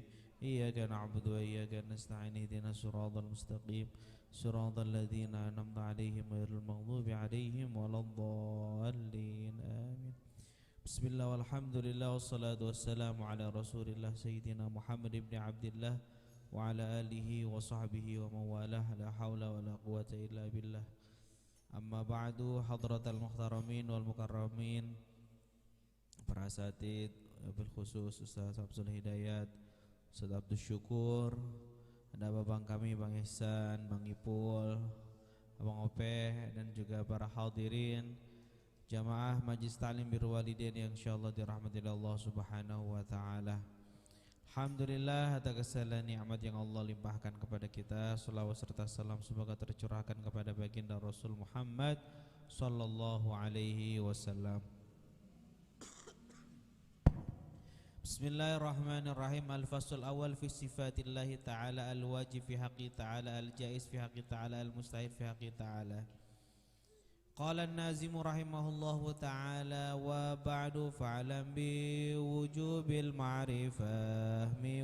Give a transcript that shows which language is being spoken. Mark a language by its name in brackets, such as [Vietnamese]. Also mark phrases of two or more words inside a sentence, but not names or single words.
[Arabic] إياك نعبد وإياك نستعين اهدنا الصراط المستقيم صراط الذين أنعمت عليهم غير المغضوب عليهم ولا الضالين. Amin. بسم الله والحمد لله والصلاة والسلام على رسول الله سيدنا محمد بن عبد الله وعلى آله وصحبه ومولاه. لا حول ولا قوة إلا بالله. أما بعد, حضرات المحترمين والمكرمين, [Indonesian] para asatid, bil khusus Ustaz Abdul Hidayat, Ustaz Abdul Syukur, ada babang kami Bang Ihsan, Bang Ipul, Abang Opeh, dan juga para hadirin jamaah Majlis Ta'lim Birrul Walidain yang insyaallah dirahmati Allah [Arabic] سبحانه وتعالى. [Indonesian] Alhamdulillah atas segala nikmat yang Allah limpahkan kepada kita. Shalawat serta salam semoga tercurahkan kepada baginda Rasul Muhammad [Arabic] صلى الله عليه وسلم. Bismillahirrahmanirrahim. الفصل الأول في صفات الله تعالى، الواجب في حقه تعالى، الجائز في حقه تعالى، المستحيل في حقه تعالى. قال الناظم رحمه الله تعالى وبعد فاعلم بوجوب المعرفة م